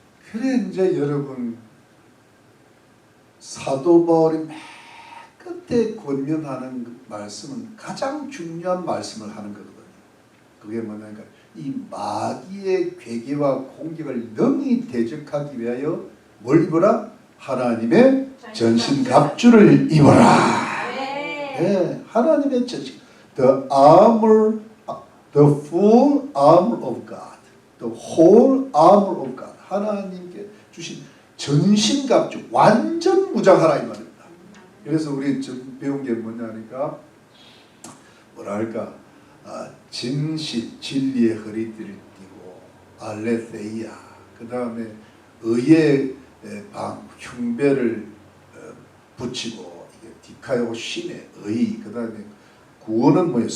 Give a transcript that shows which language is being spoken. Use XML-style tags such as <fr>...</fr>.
<ko>그래 이제 여러분 사도 바울이 맨 끝에 권면하는 말씀은 가장 중요한 말씀을 하는 거거든요. 그게 뭐냐니까 이 마귀의 괴계와 공격을 능히 대적하기 위하여 뭘 입어라? 하나님의 전신갑주를 입어라. 네, 하나님의 전신.</ko> <en>The armor, the full armor of God, the whole armor of God.</en> <ko>하나님께 주신 전신갑주, 완전 무장하라 이 말입니다. 그래서 우리 좀 배운 게 뭐냐니까 뭐랄까 진실, 진리의 허리띠를 띠고 알레세이아, 그 다음에 의의 흉배를 붙이고 디카요 신의 의, 그 다음에 구원은 뭐예요?</ko>